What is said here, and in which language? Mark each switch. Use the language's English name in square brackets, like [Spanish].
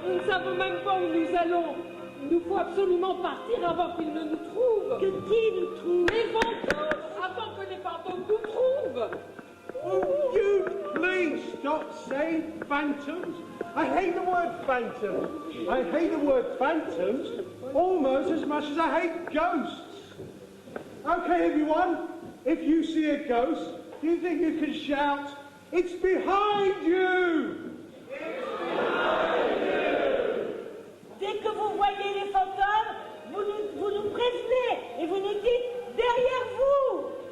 [French] savons même pas où nous allons. Il nous faut absolument partir avant qu'ils ne nous trouvent. Que qui nous trouve? Les fantômes, avant que les fantômes nous trouvent. [English] Oh, you please stop saying phantoms. I hate the word phantom. I hate the word phantoms almost as much as I hate ghosts. Okay, everyone, if you see a ghost, do you think you can shout, "It's behind you"? [French] Dès que vous voyez les fantômes, vous nous prévenez et vous nous dites derrière vous.